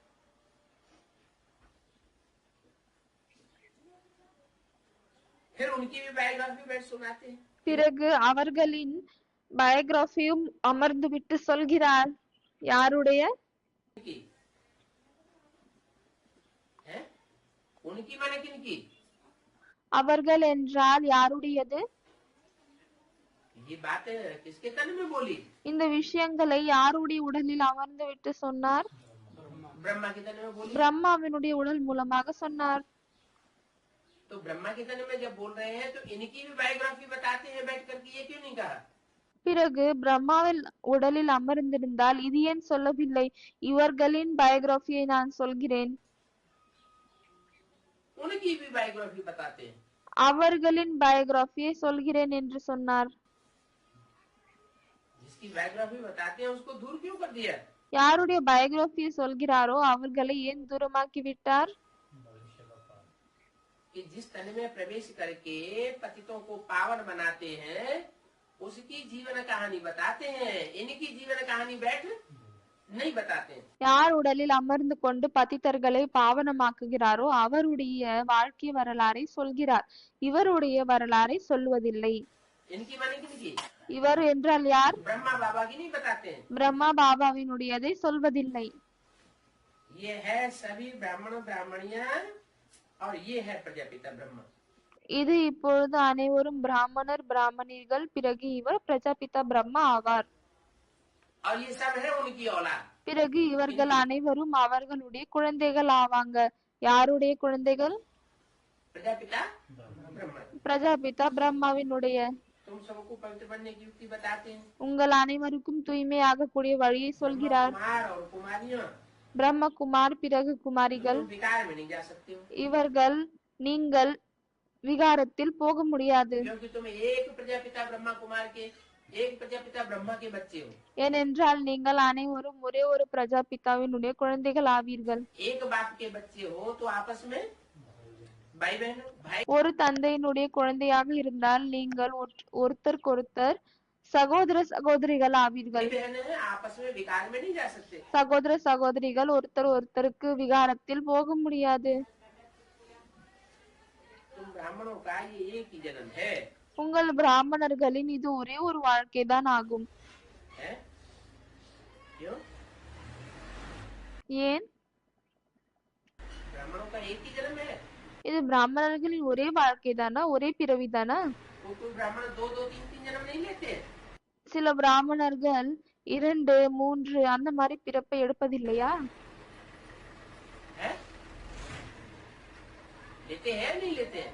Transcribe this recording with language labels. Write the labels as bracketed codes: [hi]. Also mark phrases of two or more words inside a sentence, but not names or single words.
[hi] फिर उनकी भी बायोग्राफी बैठ सुनाते हैं। [ta] பிறகு அவர்களின் பயோகிராஃபியும் அமர்ந்து விட்டு சொல்கிறார். யாருடைய? [hi] उनकी है? उनकी माने किनकी? [ta] அவர்கள் என்றால் யாருடையது? [hi] ये बात किसके तन में बोली? [ta] இந்த விஷயங்களை யாருடைய உடலில் அமர்ந்து விட்டு சொன்னார்? [hi] ब्रह्मा के तन में बोली। [ta] பிரம்மாவினுடைய உடல் மூலமாக சொன்னார். [hi] तो ब्रह्मा के तन में जब बोल रहे हैं तो इनकी भी बायोग्राफी बताते हैं बैठ करके, ये क्यों नहीं कहा? [ta] பிறகு பிரம்மாவில் உடலில் அமர்ந்திருந்தால் இது ஏன் சொல்லவில்லை? இவர்களின் பயோகிராஃபியை நான் சொல்கிறேன். [hi] उनकी भी बायोग्राफी बताते हैं। [ta] அவர்களின் பயோகிராஃபியை சொல்கிறேன் என்று சொன்னார். [hi] जिसकी बायोग्राफी बताते हैं उसको दूर क्यों कर दिया? [ta] யாருடைய பயோகிராபியை சொல்கிறாரோ அவர்களை ஏன் தூரமாக்கி விட்டார்? [hi] कि जिस तन में प्रवेश करके पतितों को पावन बनाते हैं उसकी जीवन कहानी बताते हैं, इनकी जीवन कहानी बैठ नहीं बताते हैं। [ta] யார் உடலில் அமர்ந்து கொண்டு பதித்தர்களை பாவனமாக்குகிறாரோ அவருடைய வாழ்க்கை வரலாறை சொல்கிறார், இவருடைய வரலாறை சொல்வதில்லை. [hi] इनकी माने किनकी? [ta] இவர் என்றால் யார்? [hi] ब्रह्मा बाबा की नहीं बताते हैं। [ta] பிரம்மா பாபாவினுடையதை சொல்வதில்லை. [hi] ये है सभी ब्राह्मण ब्राह्मणियां और ये है प्रजापिता ब्रह्मा। [ta] இது இப்பொழுது அனைவரும் பிராமணர் பிராமணிகள், பிறகு இவர் பிரஜாபிதா பிரம்மா ஆவார். [hi] और ये सब है उनकी औलाद। [ta] பிறகு இவர்கள் அனைவரும் அவர்களுடைய குழந்தைகள் ஆவாங்க. யாருடைய குழந்தைகள்? [hi] प्रजापिता ब्रह्मा। [ta] பிரஜாபிதா பிரம்மாவினுடைய. [hi] तुम सबको पवित्र बनने की युक्ति बताते हैं। [ta] உங்கள் அனைவருக்கும் தூய்மையாக கூடிய வழியை சொல்கிறார். [hi] कुमार और कुमारियां [ta] பிரம்மகுமார், பிறகு குமாரிகள். [hi] तुम विकार में नहीं जा सकते हो [ta] இவர்கள் நீங்கள் விகாரத்தில் போக முடியாது. [hi] क्योंकि तुम एक प्रजापिता ब्रह्मा कुमार के, एक प्रजापिता ब्रह्मा के बच्चे हो। [ta] ஏனென்றால் நீங்கள் அனைவரும் ஒரே ஒரு பிரஜாபிதாவினுடைய குழந்தைகள் ஆவீர்கள். [hi] एक बाप के बच्चे हो तो आपस में भाई बहन भाई [ta] ஒரு தந்தையினுடைய குழந்தையாக இருந்தால் நீங்கள் ஒருத்தருக்கொருத்தர் சகோதர சகோதரிகள் ஆவீர்கள். [hi] बहन है, आपस में विकार में नहीं जा सकते। [ta] சகோதர சகோதரிகள் ஒருத்தர் ஒருத்தருக்கு விகாரத்தில் போக முடியாது. [hi] तुम ब्राह्मणों का ये एक ही जन्म है, [ta] உங்கள் பிராமணர்களின் இது ஒரே ஒரு வாழ்க்கைதான் ஆகும். [hi] है? क्यों? [ta] ஏன்? [hi] ब्राह्मणों का एक ही जन्म है। [ta] இது பிராமணர்களின் ஒரே வாழ்க்கைதானா, ஒரே பிறவிதானா? [hi] कोई ब्राह्मण दो दो तीन तीन जन्म नहीं लेते। [ta] சில பிராமணர்கள் 2, 3 அந்த மாதிரி பிறப்பை எடுப்பதில்லையா? [hi] है? लेते हैं नहीं लेते हैं?